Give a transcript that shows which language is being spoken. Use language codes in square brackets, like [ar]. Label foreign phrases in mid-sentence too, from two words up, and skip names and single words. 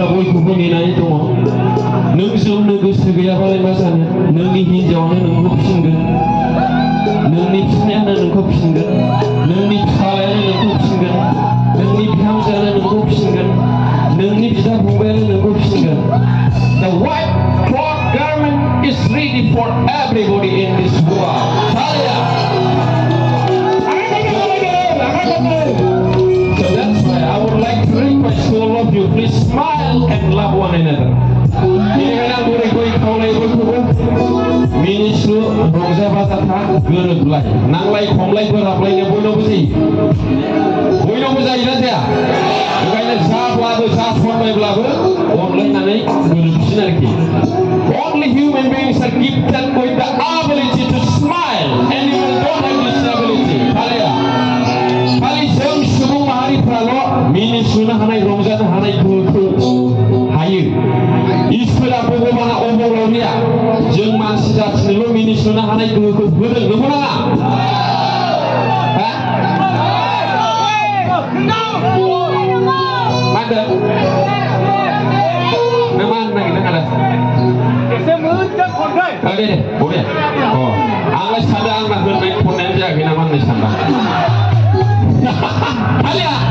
[brx] बयखौबो नेनानै दङ नों जोमनो गोसो गैयाबालाय मा जानो नोंनि हिन्जावानो नोंखौ फिसिगोन नोंनि फिसायानो नोंखौ फिसिगोन नोंनि फिसालायानो नोंखौ फिसिगोन नोंनि बिहामजोआनो नोंखौ फिसिगोन नोंनि बिदा फंबायानो नोंखौ फिसिगोन [en] The white cloth garment is ready for everybody in this world. So that's why I would like to request to all of you, please smile and love one another. [brx] मिनिस्लु रंजा बाजाथा गोरोबलाय नांलाय खमलाय बोराबलायनो बयनावबो जायो बयनावबो जायोना जाया ओंखायनो जाब्लाबो जा सनबायब्लाबो अनलायनानै गोरोबसिन आरोखि [en] Only human beings are gifted with the ability to smile and you don't have this ability [brx] खालि जों सुबुं माहारिफ्राल' मिनिस्लुनो हानाय रंजानो हानाय गोहोखौ हायो इसोरा भगबाना अबंलावरिया जों मानसि जाथिनोल' मिनिस्लुनो हानाय गोहोखौ होदों नंगौ नाङा मा होनदों नों मा होननो नागिरदों आदा एसे मोजां खनदों दे बबे आंलाय सानदों आंना होननाय खननायानो जायाखै नामा होननाय सानदां आलिया